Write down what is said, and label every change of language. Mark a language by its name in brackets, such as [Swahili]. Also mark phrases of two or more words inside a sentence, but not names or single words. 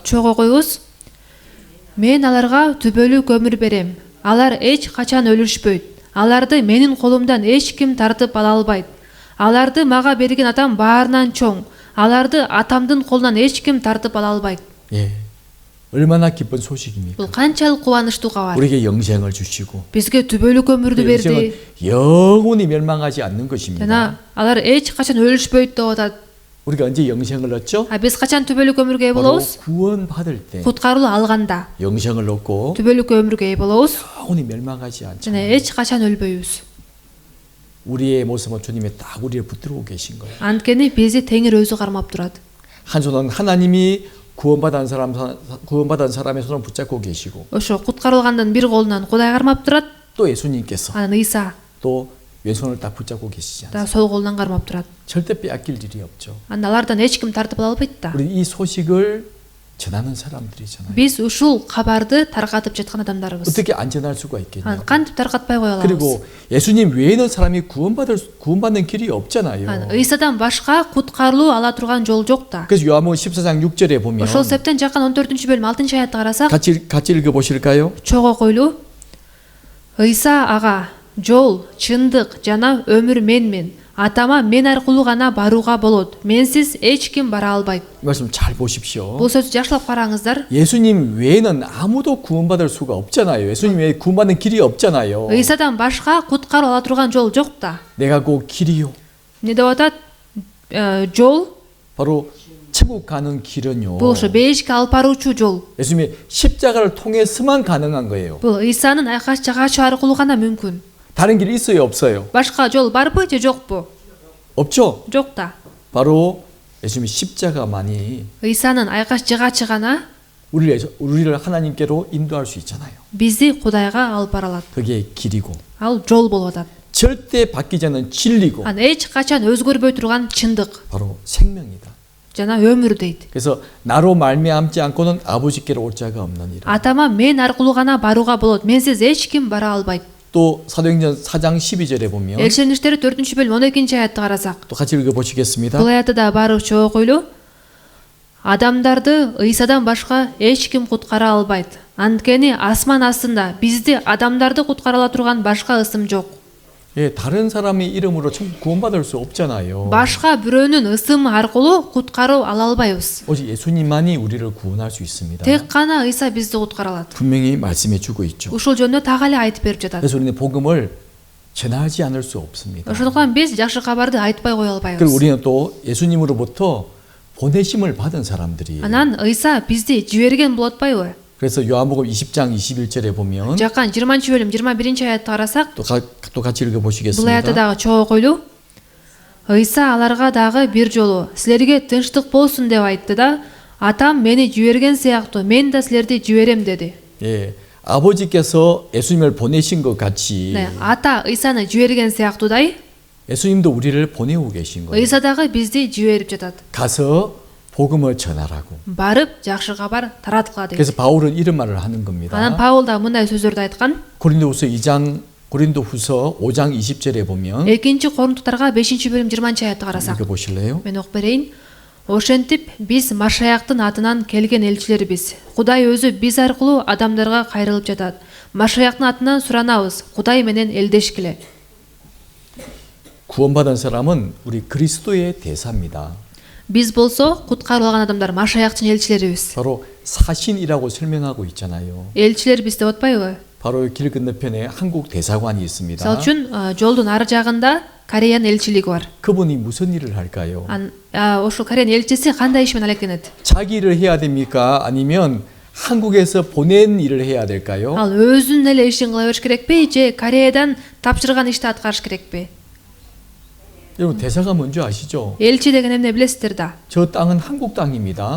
[Kyrgyz] чогуу коюңуз. Мен аларга түбөлүк өмүр берем. Алар эч качан өлүшпөйт. Аларды менин колумдан эч ким тартып ала албайт. Аларды мага берген атам баарынан чоң. Аларды атамдын колунан эч ким тартып ала албайт. [Korean] 예. 얼마나 기쁜 소식입니까? [Kyrgyz] Бул канчалык кубанычтуу кабар. [Korean] 우리에게 영생을 주시고 [Kyrgyz] Бизге түбөлүк өмүрдү берди. [Korean] 영생은 영원히 멸망하지 않는 것입니다. [Kyrgyz] жана алар эч качан өлүшпөйт деп атат. [Korean] 우리가 언제 영생을 얻죠? [Kyrgyz] Биз качан түбөлүк өмүргө ээ [Korean] 바로 [Kyrgyz] болобуз? [Korean] 구원받을 때 [Kyrgyz] Куткарылуу алганда [Korean] 영생을 얻고 [Kyrgyz] түбөлүк өмүргө ээ болобуз. [Korean] 영원히 멸망하지 [Kyrgyz] жана [Korean] 않잖아요. [Kyrgyz] эч качан өлбөйбүз. [Korean] 우리의 모습은 주님이 딱 우리를 붙들고 계신 거예요. [Kyrgyz] Анткени бизди Теңир өзү кармап турат. [Korean] 한 손은 하나님이 구원받은 사람의 손을 붙잡고 계시고 [Kyrgyz] Ошо куткарылгандын бир колунан Кудай кармап турат, [Korean] 또 예수님께서 [Kyrgyz] анан Ыйса [Korean] 또 왼손을 딱 붙잡고 계시지 않습니까? [Kyrgyz] да сол колунан кармап турат. [Korean] 절대 빼앗길 일이 없죠. [Kyrgyz] Анда алардан эч ким тартып ала албайт да. [Korean] 우리 이 소식을 전하는 사람들이잖아요. [Kyrgyz] Биз ушул кабарды таркатып жаткан адамдарыбыз. [Korean] 어떻게 안 전할 수가 있겠냐고. [Kyrgyz] Анан кантип таркатпай коё алабыз? [Korean] 그리고 예수님 외에는 사람이 구원받는 길이 없잖아요. [Kyrgyz] Ыйсадан башка куткарылуу ала турган жол жок да. [Korean] 그래서 요한복음 14장 6절에 보면 [Kyrgyz] Ошол себептен жаккан 14 бөлүм 6 аятты карасак, [Korean] 같이 읽어 보실까요? [Kyrgyz] чогуу койлуу. Ыйса ага: "Жол, чындык жана өмүр менмин. Атама мен аркылуу гана барууга болот. Менсиз эч ким бара албайт. [Korean] 말씀 잘 보십시오. [Kyrgyz] Бул сөздү жакшылап караңыздар. [Korean] 예수님 외에는 아무도 구원받을 수가 없잖아요. 예수님 외에 구원받는 길이 없잖아요. [Kyrgyz] Ыйсадан башка куткарып ала турган жол жок да. [Korean] 내가 그 길이요. [Kyrgyz] Эмне деп атат? Жол [Korean] 바로 천국 가는 길은요. [Kyrgyz] бул ошо бейишке алып баруучу жол. [Korean] 예수님의 십자가를 통해서만 가능한 거예요. [Kyrgyz] Бул Ыйсанын айкаш жагачы аркылуу гана мүмкүн. [Korean] 다른 길이 있어요, 없어요? [Kyrgyz] Башка жол барбы же жокпу? [Korean] 없죠. [Kyrgyz] Жок да. [Korean] 바로 예수님의 십자가만이 [Kyrgyz] Ыйсанын айкаш жагачы гана [Korean] 우리를 하나님께로 인도할 수 있잖아요. [Kyrgyz] бизди Кудайга алып бара алат. [Korean] 그게 길이고 [Kyrgyz] Ал жол болуп атат. [Korean] 절대 바뀌지 않는 진리고 [Kyrgyz] Ан эч качан өзгөрбөй турган чындык [Korean] 바로 생명이다. [Kyrgyz] жана өмүр дейт. [Korean] 그래서 나로 말미암지 않고는 아버지께로 올 자가 없느니라. [Kyrgyz] Атама мен аркылуу гана барууга болот. Менсиз эч ким бара албайт. [Korean] 또 사도행전 4장 12절에 보면 [Kyrgyz] Элчилер иштери 4-бөлүм 12-аятты карасак. [Korean] 또 같이 읽어 бо시겠습니다. [Kyrgyz] Бул аятты да барыбызча окуйлу. Адамдарды Ыйсадан башка эч ким куткара албайт. Анткени асман астында бизди адамдарды куткара ала турган башка ысым жок. [Korean] 예, 다른 사람의 이름으로 구원받을 수 없잖아요. [Kyrgyz] Башка бирөөнүн ысымы аркылуу куткаруу ала албайбыз. [Korean] 오직 예수님만이 우리를 구원할 수 있습니다. [Kyrgyz] Тек гана Ыйса бизди куткара алат. [Korean] 분명히 말씀해 주고 있죠. [Kyrgyz] Ушул жөнүндө так эле айтып берип жатат. [Korean] 그래서 우리는 복음을 전하지 않을 수 없습니다. [Kyrgyz] Ошондуктан биз жакшы кабарды айтпай кое [Korean] 그리고 [Kyrgyz] албайбыз. [Korean] 우리는 또 예수님으로부터 보내심을 받은 사람들이에요. [Kyrgyz] Анан Ыйса бизди жиберген болуп атпайбы? [Korean] 그래서 요한복음 20장 21절에 보면 [Kyrgyz] Жакан 20-бөлүм 21-аятты карасак, [Korean] 또 같이 읽어 [Kyrgyz] бул аятты [Korean] 보시겠습니다. [Kyrgyz] дагы чогуу окуйлу. Ыйса аларга дагы бир жолу силерге тынчтык болсун деп айтты да, атам мени жиберген сыяктуу мен да силерди жиберем деди. [Korean] 예, 아버지께서 예수님을 보내신 것 같이 네, [Kyrgyz] ата Ыйсаны жиберген сыяктуудай, [Korean] 예수님도 우리를 보내고 계신 거예요. [Kyrgyz] Ыйса дагы бизди жиберип жатат. [Korean] 가서 복음을 전하라고. [Kyrgyz] Барып жакшы кабар тараткыла дейт. [Korean] 그래서 바울은 이런 말을 하는 [Kyrgyz] Анан [Korean] 겁니다. [Kyrgyz] Паул да мындай сөздөрдү айткан. [Korean] 고린도후서 5장 20절에 보면 [Kyrgyz] 2-Коринтуктарга 5-бөлүм 20-аятты карасак. [Korean] 읽어 보실래요? [Kyrgyz] Мен окуп берейин. Ошентип биз Машаяктын атынан келген элчилербиз. Кудай өзү биз аркылуу адамдарга кайрылып жатат. Машаяктын атынан суранабыз. Кудай менен элдешкиле. [Korean] 구원받은 사람은 우리 그리스도의 대사입니다. [Kyrgyz] Биз болсо куткарылган адамдар Машаяктын элчилерибиз. [Korean] 바로 사신이라고 설명하고 있잖아요. [Kyrgyz] Элчилер биз деп атпайбы? [Korean] 바로 길 건너편에 한국 대사관이 있습니다. [Kyrgyz] Мисалы үчүн жолдун ары жагында Кореянын элчилиги бар. [Korean] 그분이 무슨 일을 할까요? [Kyrgyz] Ошол Кореянын элчиси кандай иш менен алектенет? [Korean] 자기 일을 해야 됩니까? 아니면 한국에서 보낸 일을 해야 될까요? [Kyrgyz] Ал өзүнүн эле ишин кыла бериш керекпи же Кореядан тапшырган ишти аткарыш керекпи? [Korean] 여러분 대사가 뭔지 아시죠? [Kyrgyz] Элчи деген эмне билесиздер да? [Korean] 저 땅은 한국 땅입니다.